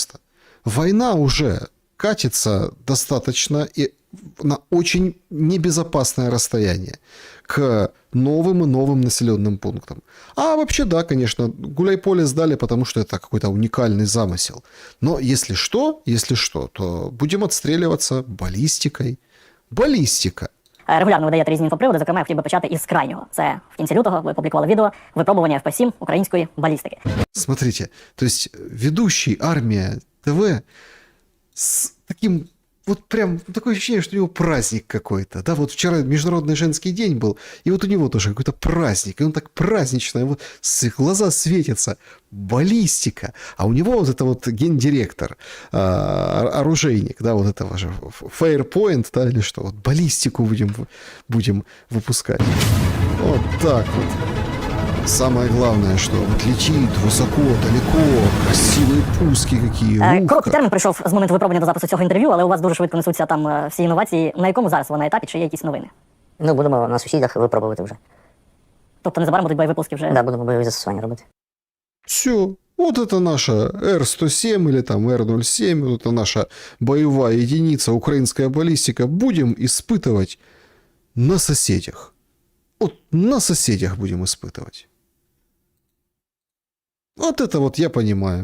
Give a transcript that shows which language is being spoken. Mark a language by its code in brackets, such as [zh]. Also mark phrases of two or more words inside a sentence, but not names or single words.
[ru] Война уже катится достаточно и на очень небезопасное расстояние к новым и новым населенным пунктам. А вообще, да, конечно, Гуляйполе сдали, потому что это какой-то уникальный замысел. Но если что, то будем отстреливаться балістикою. [uk] Балістика. Регулярно видає різні інфоприводи, зокрема, я хотів би почати із крайнього. Це в кінці лютого ви опублікували відео «Випробування FP7 української балістики». [ru] Смотрите, то есть ведущий Армия ТВ с таким, вот прям такое ощущение, что у него праздник какой-то. Да, вот вчера Международный женский день был, и вот у него тоже какой-то праздник, и он так празднично, вот глаза светятся, баллистика. А у него вот это вот гендиректор, оружейник, да, вот этого же, Fairpoint, да, или что, вот баллистику будем выпускать. Вот так вот. Самое главное, что вот летит высоко, далеко, красивые пуски какие. [uk] Короткий термін прийшов з моменту випробування до запису цього інтерв'ю, але у вас дуже швидко несуться там всі інновації. На якому зараз ви на етапі, чи є якісь новини? Ну, будемо на сусідах випробувати вже. Тобто незабаром будуть боєвипуски вже? Да, будемо бойові застосування робити. Все. [ru] Вот это наша Р-107 или там Р-07, вот это наша боевая единица, украинская баллистика. Будем испытывать на соседях. Вот на соседях будем испытывать. Вот это вот я понимаю.